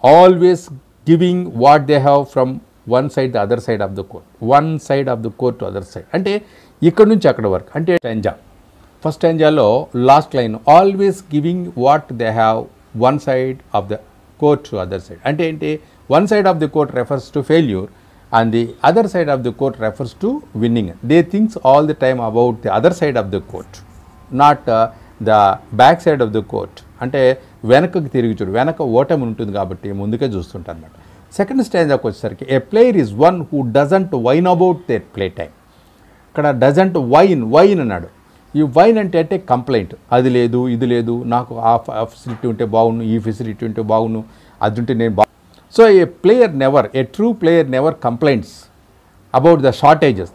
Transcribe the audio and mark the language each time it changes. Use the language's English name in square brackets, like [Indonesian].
[English] Always giving what they have from one side the other side of the court, one side of the court to other side. [Telugu] అంటే ఇక్కడ నుంచి అక్కడ వరకు. అంటే stanza, first స్టాంజాలో last line [English] Always giving what they have one side of the court to other side. [Telugu] అంటే ఏంటి, [English] One side of the court refers to failure and the other side of the court refers to winning. They think all the time about the other side of the court, not the back side of the court. [Telugu] అంటే వెనకకి తిరిగి చూడు, వెనక ఓటమి ఉంటుంది కాబట్టి ముందుకే చూస్తుంటారు అన్నమాట. సెకండ్ స్టాంజాకి వచ్చేసరికి [English] A player is one who doesn't whine about their play time. ఇక్కడ doesn't whine అన్నాడు. [Telugu] ఈ వైన్ అంటే కంప్లైంట్, అది లేదు ఇది లేదు, నాకు ఆ ఫెసిలిటీ ఉంటే బాగుండు, ఈ ఫెసిలిటీ ఉంటే బాగుండు, అది ఉంటే నేను [English] So a true player never complaints about the shortages.